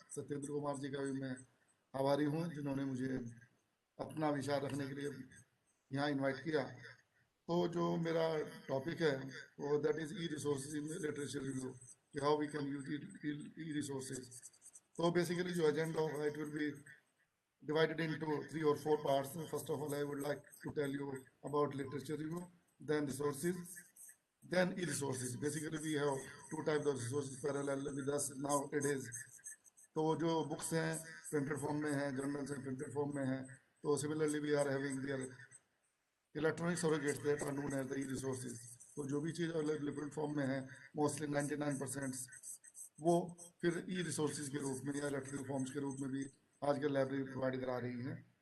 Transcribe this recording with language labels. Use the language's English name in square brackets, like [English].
[Hindi] सत्येंद्र कुमार जी का भी मैं आभारी हूँ, जिन्होंने मुझे अपना विचार रखने के लिए यहाँ इनवाइट किया। तो जो मेरा टॉपिक है वो [English] That is e resources in literature review, कि how we can use e resources. [Hindi] तो बेसिकली जो एजेंडा होगा, [English] It will be divided into 3 or 4 parts. First of all, I would like to tell you about literature review, then resources, then e-resources. Basically, we have 2 types of resources parallel with us nowadays. [Hindi] तो जो books हैं printed form में हैं, journals हैं printed form में हैं, तो [English] Similarly we are having their electronic surrogates that are known as the e resources. [Hindi] तो जो भी चीज़ अवेलेबल फॉर्म में है, मोस्टली 99%, वो फिर ई रिसोर्सेज के रूप में या इलेक्ट्रॉनिक फॉर्म्स के रूप में भी आजकल लाइब्रेरी प्रोवाइड करा रही हैं।